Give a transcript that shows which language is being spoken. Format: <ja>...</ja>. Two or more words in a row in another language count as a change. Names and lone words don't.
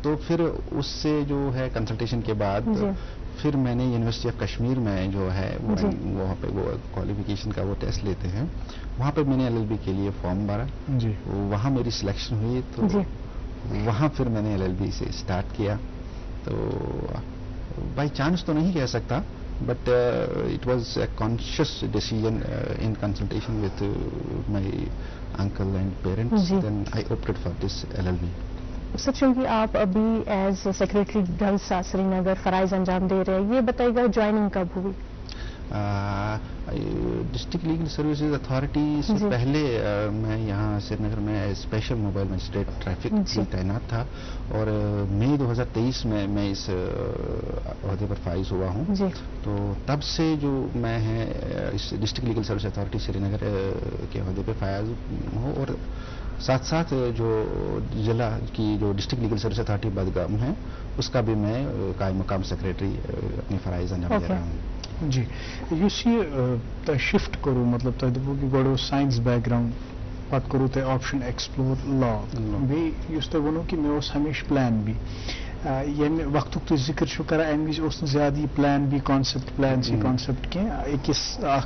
<hi>तो फिर उससे जो है कंसल्टेशन के बाद फिर मैंने यूनिवर्सिटी ऑफ कश्मीर में जो है वहाँ पे वो क्वालिफिकेशन का वो टेस्ट लेते हैं, वहाँ पे मैंने LLB के लिए फॉर्म भरा, वहाँ मेरी सिलेक्शन हुई, तो वहाँ फिर मैंने LLB से स्टार्ट किया। तो</hi> <en>by chance</en> <hi>तो नहीं कह सकता,</hi> <en>But it was a conscious decision in consultation with my uncle and parents, then I opted for this LLB.</en> <hi>सर, चूंकि आप अभी</hi> <en>as secretary</en> <hi>डलसा श्रीनगर फराइज अंजाम दे रहे हैं, ये बताइएगा ज्वाइनिंग कब हुई? डिस्ट्रिक्ट लीगल सर्विसेज अथॉरिटी से पहले मैं यहाँ श्रीनगर में</hi> <en>special mobile magistrate traffic</en> <hi>में तैनात था, और मई 2023 में मैं इस ओहदे पर फाइज हुआ हूँ। तो तब से जो मैं है इस डिस्ट्रिक्ट लीगल सर्विस अथॉरिटी श्रीनगर के ओहदे पर फाइज हूँ, और साथ साथ जो जिला की जो डिस्ट्रिक्ट लीगल सर्विस अथॉरिटी बदगाम है, उसका भी मैं कायम मकाम सेक्रेटरी अपनी फराइज अंजाम दे रहा हूँ।</hi> <ks>جی یُس یہِ تۄہہِ شِفٹ کوٚروٕ مطلب تۄہہِ دوٚپوٕ کہِ گۄڈٕ اوس</ks> <en>science background</en> <ks>پتہٕ کوٚروٕ تۄہہِ</ks> <en>option explore</en> <ks>لا بیٚیہِ یُس تۄہہِ ووٚنوٕ کہِ مےٚ اوس ہمیشہِ</ks> <en>plan B</en> <ks>ییٚمہِ وقتُک تُہۍ ذِکر چھِو کران اَمہِ وِزِ اوس نہٕ زیادٕ یہِ</ks> <en>plan B concept plan C concept</en> <ks>کینٛہہ أکِس اکھ</ks>